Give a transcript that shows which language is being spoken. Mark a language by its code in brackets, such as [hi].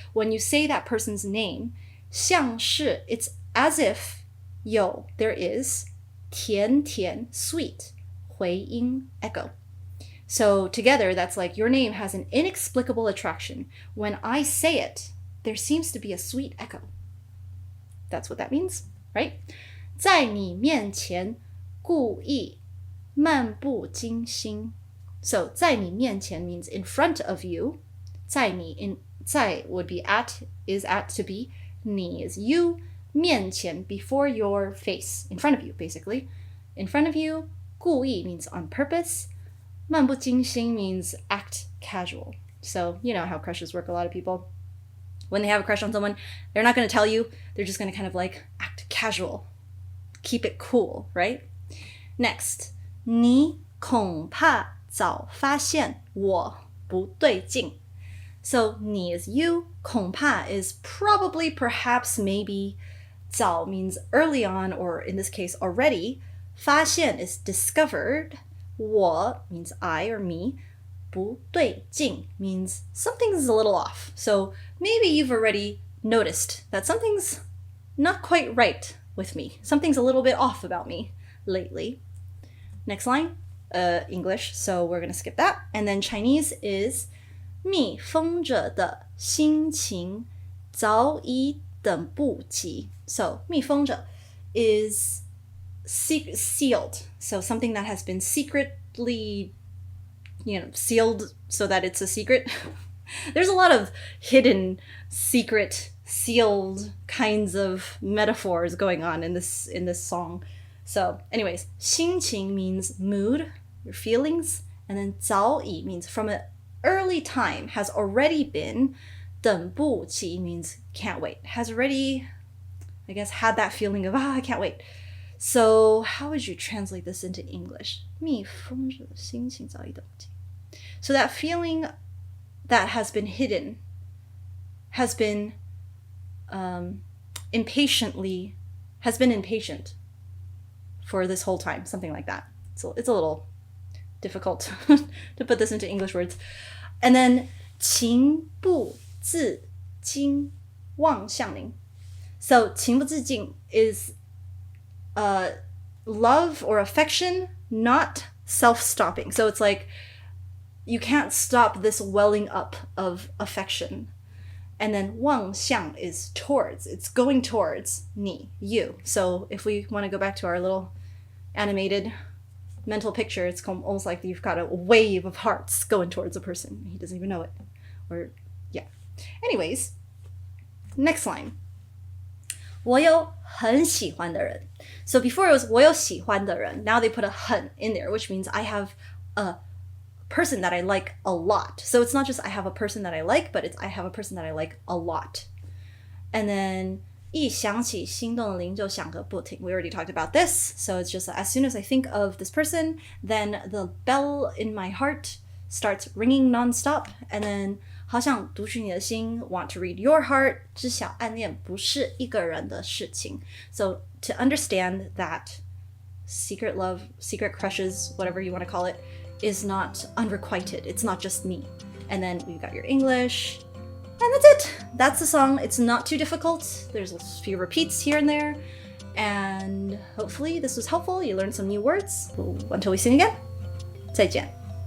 [en] When you say that person's name, [zh] 像是, [en] it's as if, there is, [zh] 甜甜, [en] sweet, [zh] 回音, [en] echo. So together, that's like your name has an inexplicable attraction. When I say it, there seems to be a sweet echo. That's what that means, right? [zh] 在你面前故意漫不经心. [en] So [zh] 在你面前 [en] means in front of you. 在你 在 would be at, is at to be. 你 is you. 面前 before your face, in front of you basically. In front of you. 故意 means on purpose. [zh] 漫不经心 [en] means act casual. So you know how crushes work. A lot of people, when they have a crush on someone, they're not going to tell you. They're just going to kind of like act casual. Keep it cool, right? Next, [zh] 你恐怕早发现我不对劲. [en] So 你 is you, 恐怕 is probably, perhaps, maybe. 早 means early on, or in this case already. 发现 is discovered. 我 means I or me. 不对劲 means something's a little off. So maybe you've already noticed that something's not quite right with me. Something's a little bit off about me lately. Next line, English, so we're going to skip that. And then Chinese is [zh] 密封着的心情早已等不及. [en] So 密封着 is sealed. So something that has been secretly, sealed so that it's a secret. There's a lot of hidden, secret, sealed kinds of metaphors going on in this song. So anyways, 心情 means mood, your feelings, and then 早已 means from an early time, has already been, 等不及 means can't wait. Has already, I guess, had that feeling of, I can't wait. So how would you translate this into English? [zh] 蜜蜂的心情早已等不及. [en] So that feeling that has been hidden, has been impatient for this whole time, something like that. So it's a little difficult to put this into English words. And then [zh] 情不自禁望向您. [en] So [zh] 情不自禁 [en] is love or affection, not self-stopping. So it's like you can't stop this welling up of affection. And then 望向 is towards. It's going towards 你, you. So if we want to go back to our little animated mental picture, it's almost like you've got a wave of hearts going towards a person. He doesn't even know it. Or, yeah. Anyways, next line. [zh] 我有很喜欢的人. [en] So before it was [zh] 我有喜欢的人. [en] Now they put a 很 in there, which means I have a person that I like a lot. So it's not just I have a person that I like, but it's I have a person that I like a lot. And then [zh] 一想起心动的铃就响个不停. [en] We already talked about this. So it's just as soon as I think of this person, then the bell in my heart starts ringing nonstop. And then [zh] 好想读取你的心, [en] want to read your heart. [zh] 知晓暗恋不是一个人的事情. [en] So to understand that secret love, secret crushes, whatever you want to call it, is not unrequited. It's not just me. And then we've got your English. And that's it. That's the song. It's not too difficult. There's a few repeats here and there. And hopefully this was helpful. You learned some new words. Until we sing again. [zh] 再见.